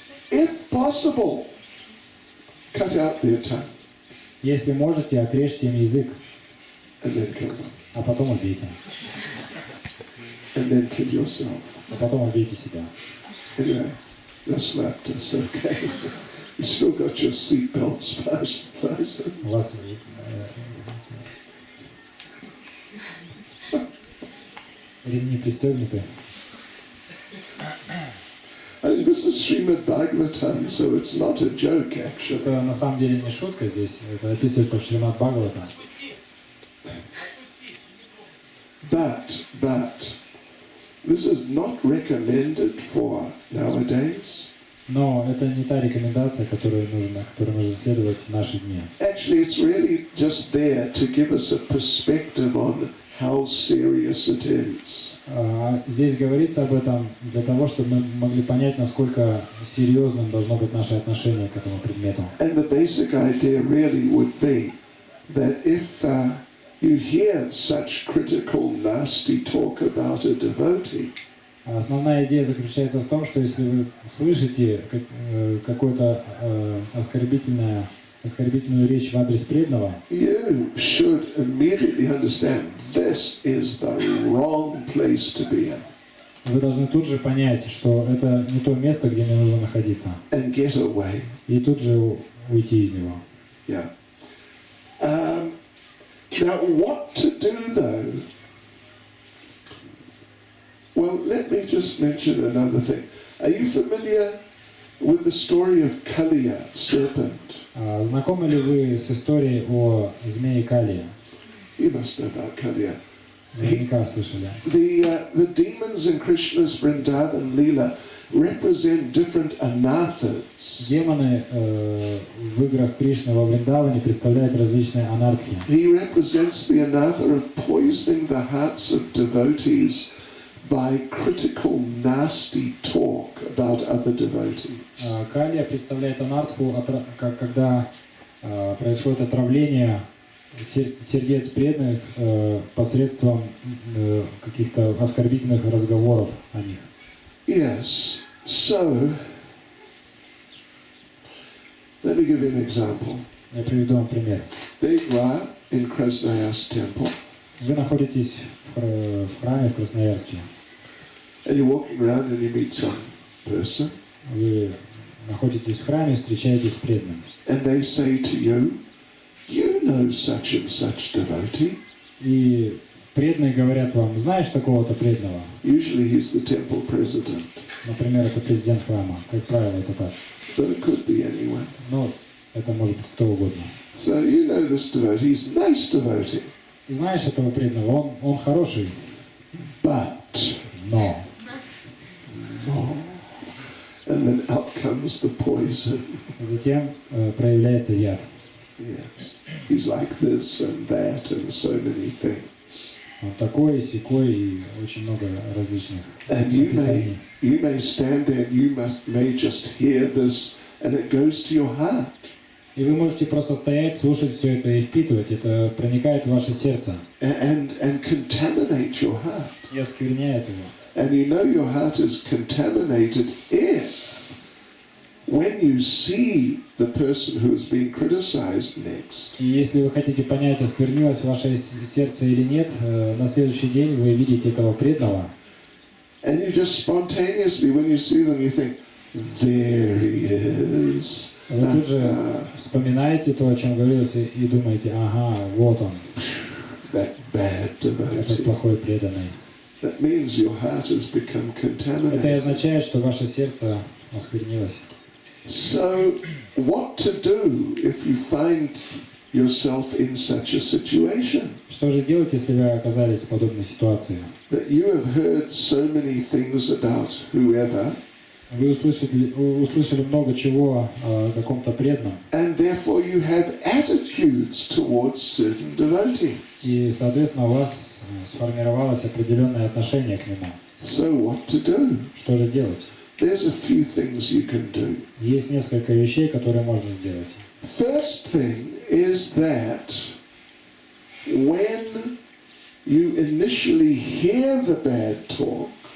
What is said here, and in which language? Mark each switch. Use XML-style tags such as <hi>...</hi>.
<en>If possible, cut out their tongue</en> <ru>Если можете, отрежьте им язык,</ru> <en>and then kill them.</en> <ru>а потом убейте.</ru> <en>And then kill yourself.</en> <ru>А потом убейте себя.</ru> <en>Anyway, you slapped us, okay? You still got your seatbelts fastened.</en> <ru>У вас ремни пристегнуты.</ru> <en>This is Srimad Bhagavatam, so it's not a joke, actually.</en> <ru>Это на самом деле не шутка здесь, это описывается в Шримад Бхагаватам.</ru> <en>But, this is not recommended for nowadays.</en> <ru>Но это не та рекомендация, которой нужно следовать в наши дни.</ru> <en>Actually, it's really just there to give us a perspective on how serious it is.</en> <ru>Здесь говорится об этом для того, чтобы мы могли понять, насколько серьезным должно быть наше отношение к этому предмету.</ru> <en>And the basic idea really would be that if you hear such critical, nasty talk about a devotee,</en> <ru>Основная идея заключается в том, что если вы слышите какую-то оскорбительную речь в адрес преданного,</ru> <en>you should immediately understand this is the wrong place to be in.</en> <ru>вы должны тут же понять, что это не то место, где мне нужно находиться.</ru> <en>And get away.</en> <ru>И тут же уйти из него.</ru> <en>Yeah. Now, what to do though? Well, let me just mention another thing. Are you familiar with the story of Kaliya, serpent?</en> <ru>Знакомы ли вы с историей о змее Калии?</ru> <en>You must know about Kaliya.</en> <ru>Наверняка слышали.</ru> <en>The demons in Krishna's Vrindavan Leela represent different anarthas.</en> <ru>Демоны в играх Кришны во Вриндаване представляют различные анархии.</ru> <en>He represents the anartha of poisoning the hearts of devotees by critical, nasty talk about other devotees.</en> <ru>Калия представляет анарху, когда происходит отравление сердец преданных посредством каких-то оскорбительных разговоров о них.</ru> <en>Yes, so let me give you an example.</en> <ru>Я приведу вам пример.</ru> <en>There you are in Krasnoyarsk temple.</en> <ru>Вы находитесь в храме в Красноярске.</ru> <en>And you're walking around and you meet some person.</en> <ru>Вы находитесь в храме, встречаетесь с преданным.</ru> <en>And they say to you, you know such and such devotee.</en> <ru>И преданные говорят вам, знаешь такого-то преданного?</ru> <en>Usually he's the temple president.</en> <ru>Например, это президент храма. Как правило, это так.</ru> <en>But it could be anyone.</en> <ru>Но это может быть кто угодно.</ru> <en>So you know this devotee, he's a nice devotee.</en> <ru>И знаешь этого преданного, он хороший,</ru> <en>But,</en> <ru>но.</ru> <en>and then out comes the poison.</en> <ru>Затем проявляется яд.</ru> <en>Yes, he's like this and that and so many things.</en> <ru>Он такой, сякой и очень много различных</ru> <en>And</en> <ru>описаний.</ru> <en>you may stand there, you may just hear this, and it goes to your heart.</en> <ru>И вы можете просто стоять, слушать все это и впитывать. Это проникает в ваше сердце</ru> <en>And contaminate your heart.</en> <ru>и оскверняет его.</ru> <en>And you know your heart is contaminated if, when you see the person who is being criticized next,</en> <ru>И если вы хотите понять, осквернилось ваше сердце или нет, на следующий день вы видите этого преданного,</ru> <en>and you just spontaneously, when you see them, you think, there he is.</en> <ru>вы тут же вспоминаете то, о чем говорилось, и думаете, ага, вот он,</ru> <en>That bad</en> <ru>этот</ru> <en>devotee.</en> <ru>плохой преданный.</ru> <en>That means your heart has become</en> <ru>Это и</ru> <en>contaminated.</en> <ru>означает, что ваше сердце осквернилось.</ru> <en>So, what to do if you find yourself in such a situation?</en> <ru>Что же делать, если вы оказались в подобной ситуации?</ru> <en>That you have heard so many things about whoever,</en> <ru>Вы услышали много чего о каком-то преданном,</ru> <en>and therefore you have attitudes towards certain devotee.</en> <ru>и, соответственно, у вас сформировалось определенное отношение к нему.</ru> <en>So what to do?</en> <ru>Что же делать?</ru> <en>There's a few things you can do.</en> <ru>Есть несколько вещей, которые можно сделать.</ru> <en>First thing is that when you initially hear the bad talk,</en>